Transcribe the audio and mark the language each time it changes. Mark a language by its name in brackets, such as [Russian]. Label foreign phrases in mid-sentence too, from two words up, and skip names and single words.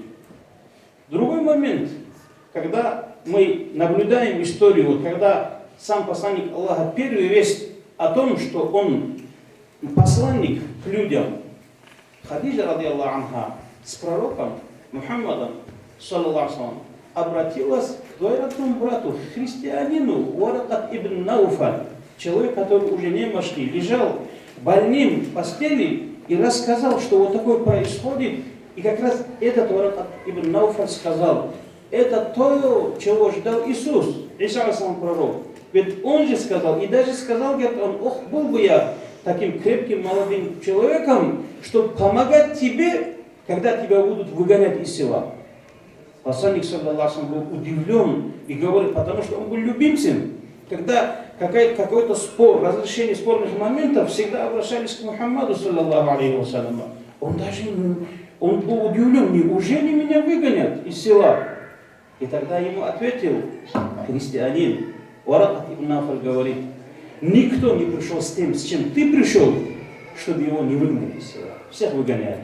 [Russian] Другой момент, когда мы наблюдаем историю, когда сам посланник Аллаха первый весть о том, что он посланник к людям, Хадиджа, [Arabic] رضي الله عنها, [Russian] с пророком Мухаммадом, [Arabic] صلى الله عليه وسلم, [Russian] обратилась к двоюродному брату, христианину Варакат ибн Науфаль, человек, который уже немощный, лежал больным в постели и рассказал, что вот такое происходит. И как раз этот Варакат ибн Науфаль сказал, это то, чего ждал Иисус, Иса сам пророк. Ведь он же сказал, и даже сказал, говорит, был бы я таким крепким молодым человеком, чтобы помогать тебе, когда тебя будут выгонять из села. Посланник, [Arabic] صلى الله عليه وسلم, [Russian] был удивлен и говорит, потому что он был любимцем. Когда какой-то спор, разрешение спорных моментов, всегда обращались к Мухаммаду, [Arabic] صلى الله عليه وسلم. [Russian] Он был удивлен, неужели меня выгонят из села? И тогда ему ответил христианин, Варакат ибн Науфаль говорит, никто не пришел с тем, с чем ты пришел, чтобы его не выгнали из села. Всех выгоняли.